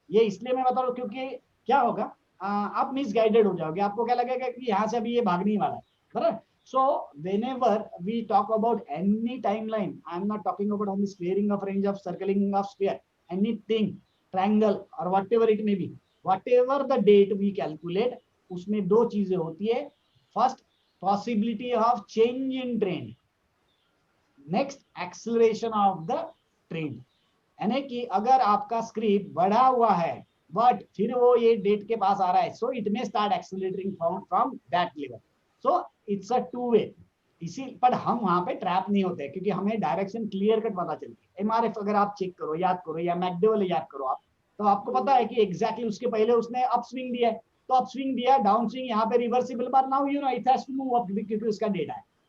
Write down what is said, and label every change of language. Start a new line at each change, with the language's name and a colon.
Hindi: ये इसलिए मैं बता रहा हूँ क्योंकि क्या होगा, आप मिसगाइडेड हो जाओगे, आपको क्या लगेगा कि यहाँ से अभी ये भागने वाला है, बराबर?
English: so whenever we talk about any timeline, I am not talking about only squaring of range of circling of square, anything, triangle और whatever it may be, whatever the date we calculate,
Hindi: उसमें 2 चीजें होती है।
English: First, possibility of change in trend, next acceleration of the trend।
Hindi: यानी कि अगर आपका script बढ़ा हुआ है बट फिर वो ये डेट के पास आ रहा है,
English: So it may start accelerating from that level. So it's a 2 way.
Hindi: इसी पर हम वहां पे ट्रैप नहीं होते क्योंकि हमें डायरेक्शन क्लियर कट पता चलती है। MRF अगर आप चेक करो, याद करो, या मैकडोवेल याद करो आप, तो आपको पता है कि एग्जैक्टली उसके पहले उसने अप स्विंग दिया है, तो अप स्विंग दिया, डाउन स्विंग, यहाँ पे reversible bar,
English: now you know it has to move up
Hindi: क्योंकि उसका डेटा है।